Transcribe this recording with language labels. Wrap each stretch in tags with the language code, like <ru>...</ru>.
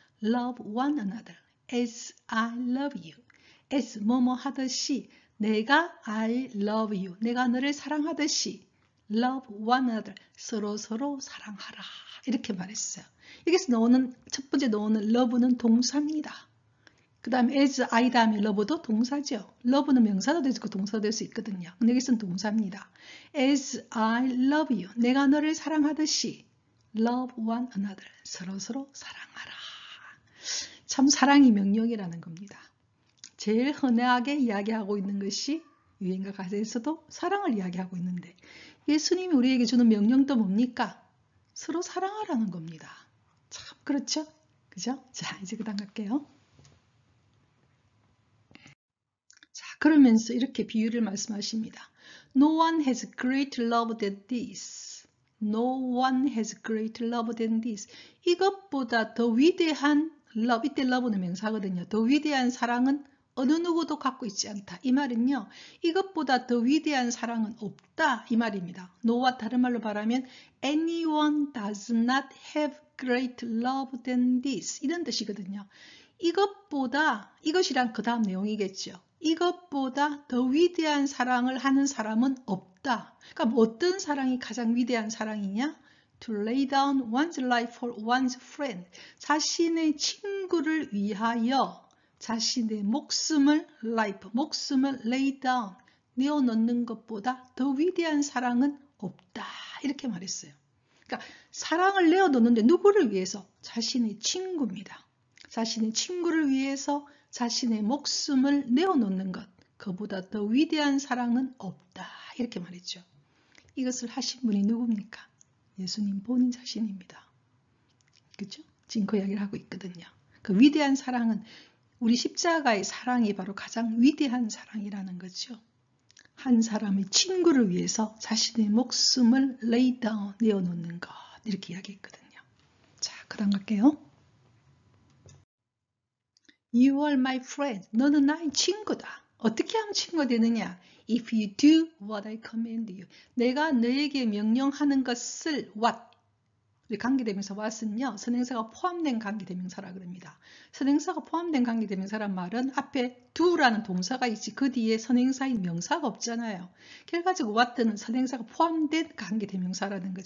<en>Love one another as I love you. as</en> <ko>뭐뭐 하듯이 내가</ko> <en>I love you.</en> <ko>내가 너를 사랑하듯이</ko> <en>love one another.</en> <ko>서로 사랑하라. 이렇게 말했어요. 여기서 나오는 첫 번째 나오는 love는 동사입니다. 그 다음에 as I 다음에 love도 동사죠. love는 명사도 될 수 있고 동사도 될 수 있거든요. 근데 여기서는 동사입니다.</ko> <en>as I love you.</en> <ko>내가 너를 사랑하듯이</ko> <en>love one another.</en> <ko>서로 사랑하라. 참 사랑이 명령이라는 겁니다. 제일 흔하게 이야기하고 있는 것이 유행과 가사에서도 사랑을 이야기하고 있는데 예수님이 우리에게 주는 명령도 뭡니까? 서로 사랑하라는 겁니다. 참 그렇죠? 그죠? 자, 이제 그 다음 갈게요. 자, 그러면서 이렇게 비유를 말씀하십니다.</ko> <en>No one has greater love than this. No one has greater love than this.</en> <ko>이것보다 더 위대한 love, 이때 love는 명사거든요. 더 위대한 사랑은 어느 누구도 갖고 있지 않다. 이 말은요. 이것보다 더 위대한 사랑은 없다. 이 말입니다. no와 다른 말로 말하면</ko> <en>anyone does not have greater love than this.</en> <ko>이런 뜻이거든요. 이것보다, 이것이란 그 다음 내용이겠죠. 이것보다 더 위대한 사랑을 하는 사람은 없다. 그러니까 어떤 사랑이 가장 위대한 사랑이냐?</ko> <en>To lay down one's life for one's friend.</en> <ko>자신의 친구를 위하여 자신의 목숨을 lay down, 내어놓는 것보다 더 위대한 사랑은 없다. 이렇게 말했어요. 그러니까 사랑을 내어놓는데 누구를 위해서? 자신의 친구입니다. 자신의 친구를 위해서 자신의 목숨을 내어놓는 것, 그보다 더 위대한 사랑은 없다. 이렇게 말했죠. 이것을 하신 분이 누굽니까? 예수님 본인 자신입니다. 그렇죠? 지금 그 이야기를 하고 있거든요. 그 위대한 사랑은 우리 십자가의 사랑이 바로 가장 위대한 사랑이라는 거죠. 한 사람의 친구를 위해서 자신의 목숨을 lay down, 내어놓는 것, 이렇게 이야기했거든요. 자, 그 다음 갈게요.</ko> <en>You are my friend.</en> <ko>너는 나의 친구다. 어떻게 하면 친구가 되느냐?</ko> <en>If you do what I command you.</en> <ko>내가 너에게 명령하는 것을 what. 우리 관계대명사 what은요. 선행사가 포함된 관계대명사라 그럽니다. 선행사가 포함된 관계대명사란 말은 앞에 do라는 동사가 있지 그 뒤에 선행사인 명사가 없잖아요. 결과적으로 what는 선행사가 포함된 관계대명사라는 거죠.</ko>